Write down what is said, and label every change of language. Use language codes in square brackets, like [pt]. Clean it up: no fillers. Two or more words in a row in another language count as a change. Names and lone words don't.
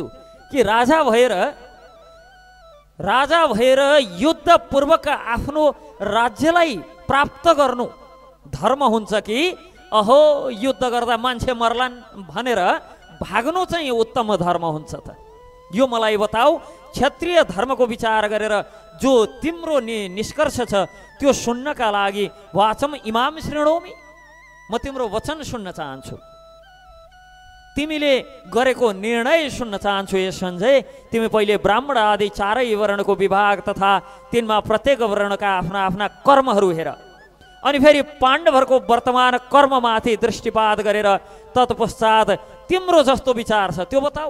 [ne] कि राजा भएर युद्धपूर्वक आफ्नो राज्यलाई प्राप्त गर्नु धर्म हुन्छ कि अहो युद्ध गर्दा मान्छे मर्लान् भनेर भाग्नु चाहिँ उत्तम धर्म हुन्छ त? यो मलाई बताऊ। क्षत्रिय धर्मको विचार गरेर जो तिम्रो निष्कर्ष छ त्यो सुन्नका लागि [sa] वाचम इमाम शृणोमि, [ne] म तिम्रो वचन सुन्न चाहन्छु, तिमीले गरेको निर्णय सुन्न चाहन्छु। हे सञ्जय, तिमी पहिले ब्राह्मण आदि चारै वर्णको विभाग तथा तिनमा प्रत्येक वर्णका आफ्ना आफ्ना कर्महरू हेर, अनि फेरि पाण्डवहरूको वर्तमान कर्ममाथि दृष्टिपात गरेर तत्पश्चात तिम्रो जस्तो विचार छ त्यो बताऊ।